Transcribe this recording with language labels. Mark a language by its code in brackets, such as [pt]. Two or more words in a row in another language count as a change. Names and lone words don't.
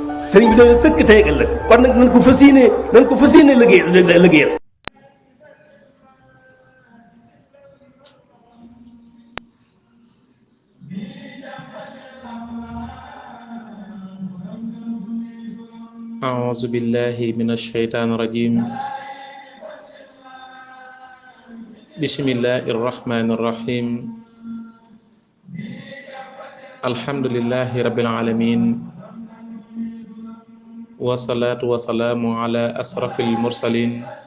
[wo] sëriñ bi dañu sëkk tey ëllëg kon nag nañ ko fas yéene liggéeyal. [ar] أعوذ بالله من الشيطان الرجيم بسم الله الرحمن الرحيم الحمد لله رب العالمين والصلاة والسلام على أشرف المرسلين